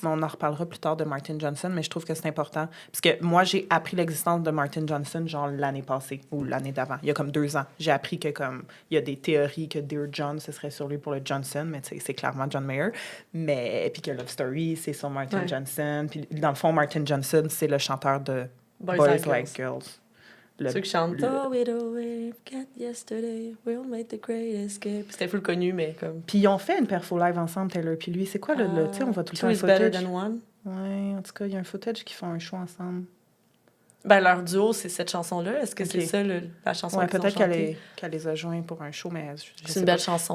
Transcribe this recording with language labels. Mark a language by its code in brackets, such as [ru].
[fr] On en reparlera plus tard de Martin Johnson, mais je trouve que c'est important. Parce que moi, j'ai appris l'existence de Martin Johnson genre l'année passée ou l'année d'avant. Il y a comme 2 ans. J'ai appris que comme il y a des théories que Dear John, ce serait sur lui pour le Johnson, mais c'est clairement John Mayer. Puis que Love Story, c'est sur Martin Johnson. Puis dans le fond, Martin Johnson, c'est le chanteur de Boys Like Girls. Ceux qui chantent [en] Throw it away, forget yesterday, we'll make the great escape. [fr] C'était full connu, mais comme... Puis ils ont fait une perfo live ensemble, Taylor puis lui. C'est quoi le tu sais, on voit tout le temps un [en] footage. Two is footage. better than one. [fr] Ouais, en tout cas, il y a un footage qui font un show ensemble. Ben, leur duo, c'est cette chanson-là. Est-ce que c'est ça, la chanson qu'ils ont peut-être chantée? qu'elle les a joints pour un show, mais c'est une belle chanson.